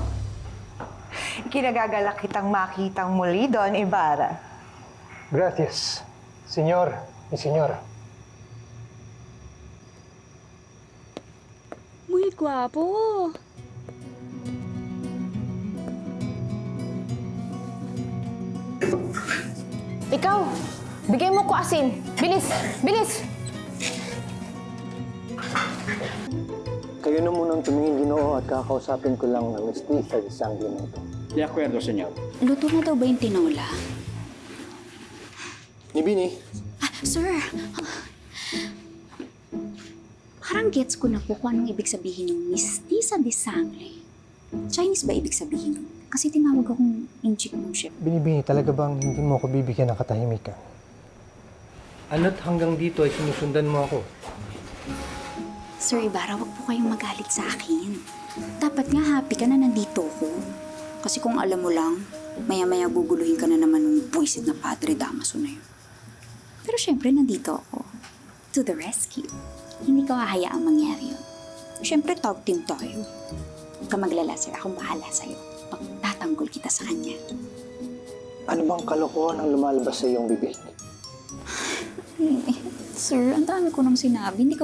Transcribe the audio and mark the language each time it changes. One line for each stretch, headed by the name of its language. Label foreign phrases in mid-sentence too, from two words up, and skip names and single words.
Filipino: Kinagagalak kitang makitang muli, Don Ibarra.
Spanish: Gracias, señor y señora. Muy guwapo.
Filipino: Ikaw! Bigay mo ko asin! Bilis! Bilis! Kayo na munang tumingin, Ginoo, at kakausapin ko lang ng
Spanish: mestiza de sangre
Filipino: na ito.
Spanish: De acuerdo, señor.
Filipino: Luto na daw ba yung tinola? Ni Bini, Sir! Parang gets ko na po kung anong ibig sabihin ng
Spanish: mestiza de sangre.
Filipino: Chinese ba ibig sabihin? Kasi tinawag akong inchik ng ship. Binibini, talaga bang hindi mo ako bibigyan ng katahimikan? Ano't hanggang dito ay sinusundan mo ako? Sir Ibarra, wag po kayong magalit sa akin. Dapat nga happy ka na nandito ko. Kasi kung alam mo lang, maya-maya guguluhin ka na naman ng buwisit na Padre Damaso na yun. Pero syempre, nandito ako.
English: To the rescue.
Filipino: Hindi ko hahayaang mangyari yun. Siyempre,
English: tag team
Filipino: tayo. Huwag ka maglala, sir. Akong bahala sa'yo. Pagtatanggol kita sa kanya. Ano bang kalokohan ang lumalabas sa iyong bibig? Sir, ang dami ko nang sinabi.